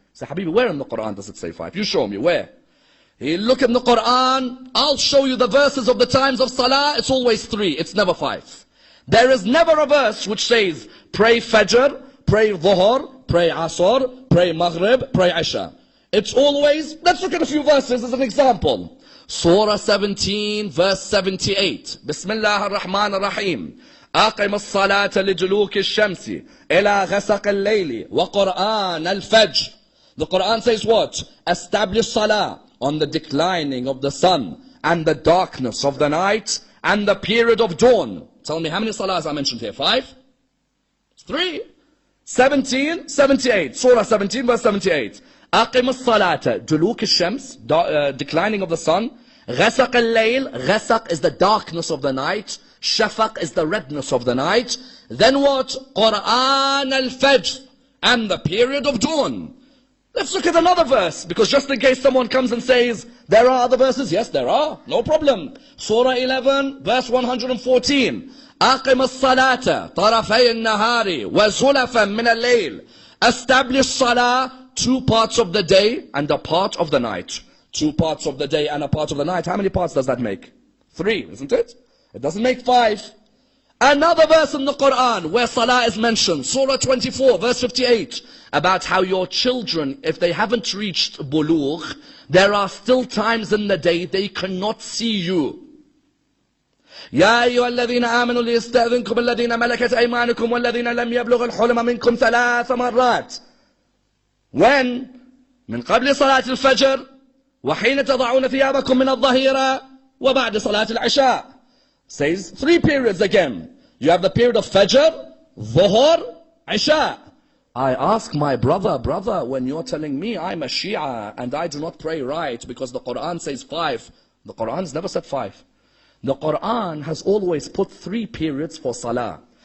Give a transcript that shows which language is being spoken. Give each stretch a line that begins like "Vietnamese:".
English: Say, Habibi, where in the Quran does it say 5? You show me, where? He'll look in the Quran, I'll show you the verses of the times of Salah, it's always 3, it's never 5. There is never a verse which says, pray Fajr, pray Dhuhr, pray Asr, pray Maghrib, pray Isha. It's always, let's look at a few verses as an example. Surah 17, verse 78. Bismillah ar-Rahman ar-Rahim.
Arabic: أقم الصلاة لدلوك الشمس إلى غسق الليل وقرآن الفجر.
English: The Quran says what? Establish salah on the declining of the sun and the darkness of the night and the period of dawn. Tell me how many salahs I mentioned here? 5? 3? 17, 78. Surah 17 verse 78.
Arabic: أقم الصلاة دلوك الشمس,
English: declining of the sun.
Arabic: غسق الليل, غسق
English: is the darkness of the night. Shafaq is the redness of the night. Then what? Quran al-Fajr, and the period of dawn. Let's look at another verse, because just in case someone comes and says, there are other verses. Yes, there are. No problem. Surah 11, verse 114.
Arabic: أقم الصلاة طرفي النهار وزلفا من الليل.
English: Establish salah 2 parts of the day and a part of the night. 2 parts of the day and a part of the night. How many parts does that make? 3, isn't it? It doesn't make 5. Another verse in the Quran where salah is mentioned, Surah 24, verse 58, about how your children, if they haven't reached bulugh, there are still times in the day they cannot see you.
Arabic: يا أيها الذين آمنوا ليستأذنكم الذين ملكت أيمانكم والذين لم يبلغ الحلم منكم 3 مرات.
English: When?
Arabic: من قبل صلاة الفجر وحين تضعون ثيابكم من الظهيرة وبعد صلاة العشاء.
English: Says 3 periods again. You have the period of Fajr, Dhuhr, Isha. I ask my brother, when you're telling me I'm a Shia and I do not pray right because the Quran says 5. The Quran has never said 5. The Quran has always put 3 periods for Salah.